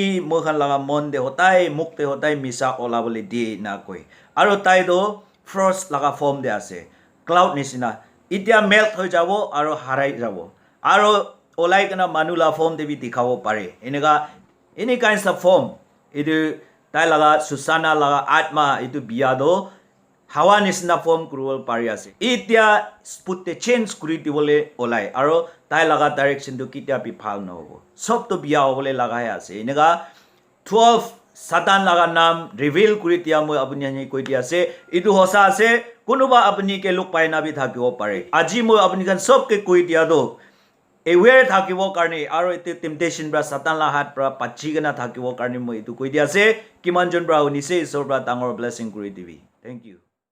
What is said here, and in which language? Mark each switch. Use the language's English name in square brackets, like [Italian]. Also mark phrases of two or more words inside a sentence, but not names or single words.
[Naga Pidgin] mokhan laga mon de hotai mukte hotai misa ola bole die na koi aro tai do frost laga form de ase cloud nisina itia melt hoi jabo aro harai jabo aro olai kana manula form de bi dikhabo pare enega [English] any kinds of form [Naga Pidgin] idu tai laga susana laga atma itu bia do hawa nisna form kurul pari ase itia putte change kuri dibole olai aro tai laga direction do kitia bi phal no hobo sob to bia hobole laga ase enega 12 satan laga nam reveal kuri tia moi apuni ani koi dia ase itu hosa ase kunuba apuni ke luk paina bi thakibo pare aji moi apuni kan sob ke koi dia do aware thakibo karni aro ite temptation bra satan la hat bra pachi gana thakibo karni moi itu koi dia ase kiman jon bra unise isor bra tangor blessing kuri dibi [English] thank you